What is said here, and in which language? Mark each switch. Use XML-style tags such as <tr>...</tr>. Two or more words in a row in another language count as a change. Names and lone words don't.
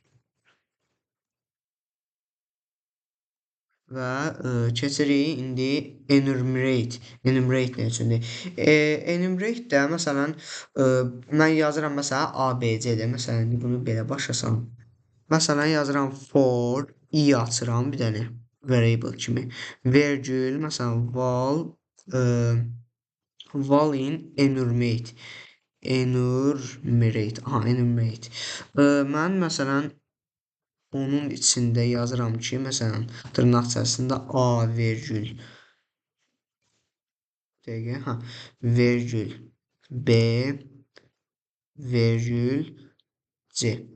<az>Və keçirik indi enumerate. Enumerate nə üçündür? Enumerate də məsələn mən yazıram məsələn ABC-də. Məsələn bunu belə başa salım. Məsələn yazıram for i açıram bir dənə variable kimi. Virgül məsələn</az> <en>val in enumerate.</en> <az>Enumerate. Enumerate. Mən məsələn onun içində yazıram ki, məsələn, dırnaq içərisində A virgül dəqiqə, virgül B virgül C.</az>